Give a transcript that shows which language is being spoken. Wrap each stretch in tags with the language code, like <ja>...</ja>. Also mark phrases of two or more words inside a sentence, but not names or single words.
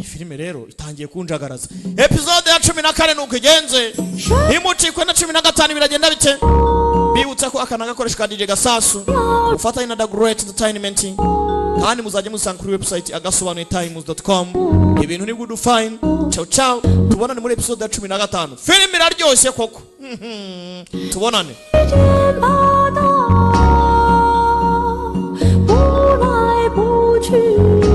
<rw>filime rero itangiye kunjagaraza episode ya 14 nuko igenze imucikwe na 15 biragenda bite bibutsa ko akana gakoresha DJ Gasasu ufatanye na The Great Entertainment kandi muzajye musanga kuri website agasobanuye times.com ibintu ni</rw> <en>good fine</en> <it>ciao ciao</it> <rw>tubonane muri episode ya 15 filime iraryoshye koko tubonane</rw> <zh>不来不去。</zh>